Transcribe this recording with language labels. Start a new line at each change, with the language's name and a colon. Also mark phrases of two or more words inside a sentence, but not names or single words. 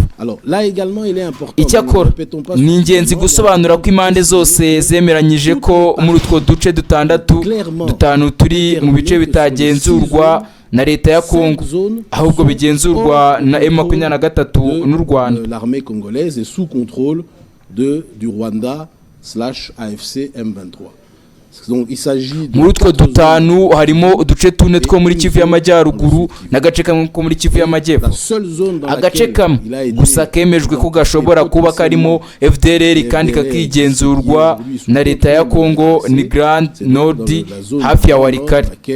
Kinyarwanda: Icyakora ni ingenzi gusobanura ko impande zose zemeranyije ko muri utwo duce dutanu turi mu bice bitagenzurwa na leta ya Kongo, ahubwo bigenzurwa na M23 n'u Rwanda.
French: L'armée congolaise est sous contrôle du Rwanda/AFC M23.
Kinyarwanda: Muri utwo dutanu harimo uduce tune two muri Kivu y'Amajyaruguru n'agace kamwe ko muri Kivu y'Amajyepfo. Agace kamwe gusa kemejwe ko gashobora kuba karimo FDLR kandi kakigenzurwa na leta ya Kongo ni Grand Nord hafi ya Walikale.